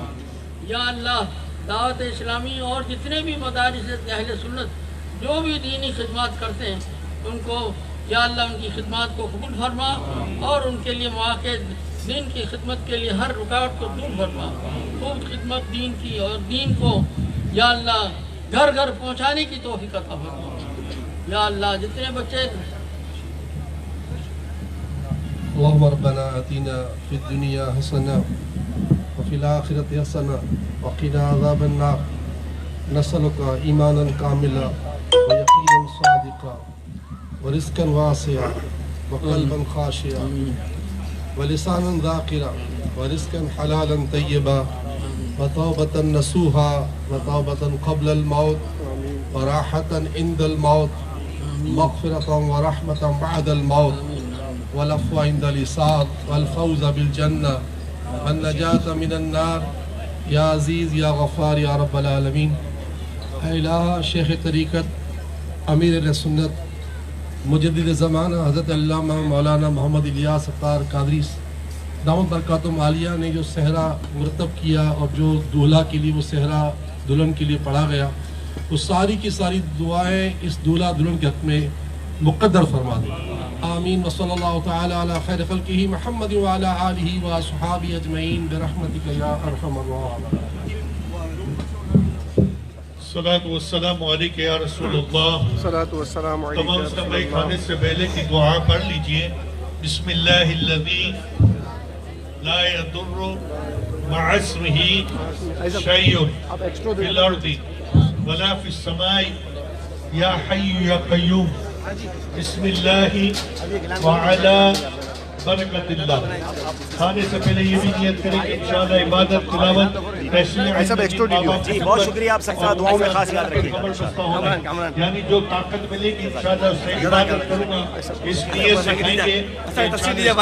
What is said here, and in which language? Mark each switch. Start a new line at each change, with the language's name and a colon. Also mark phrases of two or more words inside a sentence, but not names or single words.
Urdu: یا اللہ دعوت اسلامی اور جتنے بھی مدارس اہل سنت جو بھی دینی خدمت کرتے ہیں ان کو یا اللہ ان کی خدمت کو قبول فرما اور ان کے لیے موقعے دین کی خدمت کے لیے ہر رکاوٹ کو دور فرما. خوب خدمت دین کی اور دین کو یا اللہ گھر گھر پہنچانے کی توفیق عطا فرما. یا اللہ جتنے بچے
Arabic: اللهم ربنا آتنا في الدنيا حسنة وفي الآخرة حسنة وقنا عذاب النار. نسألك إيمانا كاملا ويقينا صادقا ورزقا واسعا وقلبا خاشعا ولسانا ذاكرا ورزقا حلالا طيبا وتوبة نصوحا وتوبة قبل الموت وراحة عند الموت ومغفرة ورحمة بعد الموت والعفو عند الحساب والفوز بالجنة والنجاة من النار. يا عزيز يا غفار يا رب العالمين.
Urdu: اے الٰہا شیخ طریقت امیر اہل سنت مجدد زمانہ حضرت علامہ مولانا محمد الیاس عطار قادری
Arabic: دامت بركاتهم العالية
Urdu: نے جو سہرا مرتب کیا اور جو دولہا کے لیے وہ سہرا دلہن کے لیے پڑھا گیا، وہ ساری کی ساری دعائیں اس دولہا دلہن کے حق میں مقدر فرما دے. आमीन।
Arabic: وصلى الله تعالى على خير خلقه محمد وعلى آله وأصحابه أجمعين برحمتك يا أرحم الراحمين. الصلاة والسلام عليك يا رسول الله. الصلاة والسلام عليك.
Urdu: تمام سلے کھانے سے پہلے کی دعا پڑھ لیجیے.
Arabic: بسم الله الذي لا يضر مع اسمه شيء في الأرض ولا في السماء يا حي يا قيوم. بسم الله وعلى بركة الله.
Urdu: کھانے سے پہلے یہ بھی نیت کریں کہ ان شاء اللہ عبادت تلاوت جی بہت شکریہ آپ سب کا، دعاؤں میں خاص یاد رکھیے گا. یعنی جو طاقت ملے گی ان شاء اللہ اس سے عبادت کروں گا، اس نیت سے کھائیں گے ثواب ملے گا.